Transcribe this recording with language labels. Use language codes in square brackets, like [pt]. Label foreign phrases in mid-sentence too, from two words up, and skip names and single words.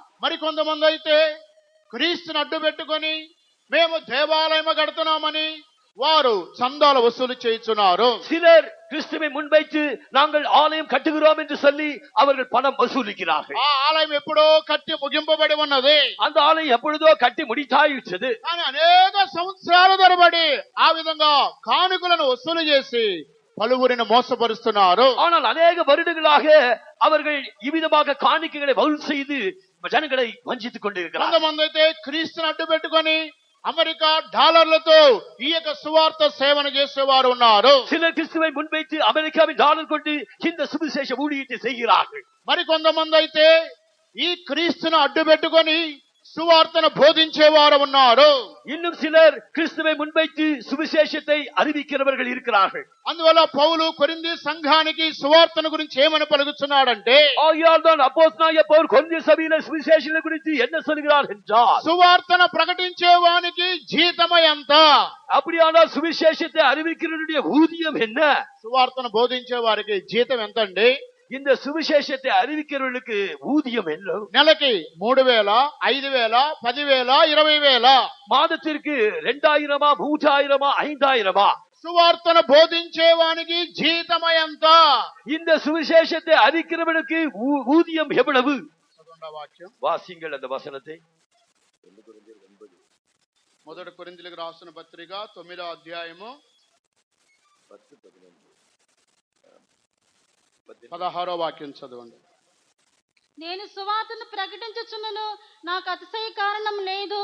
[te] మరి కొంతమంది అయితే క్రీస్తుని అడ్డు పెట్టుకొని మేము దేవాలయం కడుతున్నామని వారు చందాల వసూలు చేస్తున్నారు. [ta] சிலர் கிறிஸ்துவை முன்வைத்து நாங்கள் ஆலயம் கட்டுகிறோம் என்று சொல்லி அவர்கள் பணம் வசூலிக்கிறார்கள். [te] ఆ ఆలయం ఎప్పుడో కట్టి ముగింపబడి ఉన్నది. [ta] அந்த ஆலயம் எப்பொழுதோ கட்டி முடித்தாயிற்றது. [te] కానీ అనేక సంవత్సరాల తరబడి ఆ విధంగా కానుకలను వసూలు చేసి పలువురిని మోసపరుస్తున్నారు. [ta] ஆனால் அநேக வருடங்களாக அவர்கள் இவ்விதமாக காணிக்கைகளை வசூல் செய்து ஜனங்களை வஞ்சித்துக் கொண்டிருக்கிறார்கள். [te] కొంతమంది అయితే క్రీస్తుని అడ్డు పెట్టుకొని అమెరికా డాలర్లతో ఈ యొక్క సువార్త సేవన చేసేవారు ఉన్నారు. [ta] சிலர் கிறிஸ்துவை முன்வைத்து அமெரிக்காவின் டாலர் கொண்டு இந்த சுவிசேஷ ஊழியத்தை செய்கிறார்கள். [te] మరి కొంతమంది అయితే ఈ క్రీస్తును అడ్డు పెట్టుకొని సువార్తను బోధించేవారు ఉన్నారు. [ta] இன்னும் சிலர் கிறிஸ்துவை முன்வைத்து சுவிசேஷத்தை அறிவிக்கிறவர்கள் இருக்கிறார்கள். [te] అందువల్ల పౌలు కొరింథీ సంఘానికి సువార్తను గురించి ఏమని పలుకుతున్నాడంటే, [ta] ஆகையால் தான் அப்போஸ்தலனாகிய பவுல் கொரிந்தி சபையிலே சுவிசேஷத்தை குறித்து என்ன சொல்கிறார் என்றால், [te] సువార్తను ప్రకటించే వానికి జీతం ఎంత? [ta] அப்படியானால் சுவிசேஷத்தை அறிவிக்கிறவருடைய ஊதியம் என்ன? [te] సువార్తను బోధించే వారికి జీతం ఎంత అండి? [ta] இந்த சுவிசேஷத்தை அறிவிக்கிறவர்களுக்கு ஊதியம் என்ன? [te] నెలకి 3000, 5000, 10,000, 20,000. [ta] மாதத்திற்கு 2000, 3000, 5000. [te] సువార్తను బోధించే వానికి జీతం ఎంత? [ta] இந்த சுவிசேஷத்தை அறிவிக்கிறவனுக்கு ஊதியம் எவ்வளவு? [te] వాక్యం [ta] வாசிங்கள் அந்த வசனத்தை. [te] మొదటి కొరింథీయులకు రాసిన పత్రిక 9వ అధ్యాయము 16వ వాక్యం చదవండి. నేను సువార్తను ప్రకటించుచున్నను, నాకు అతిశయ కారణం లేదు.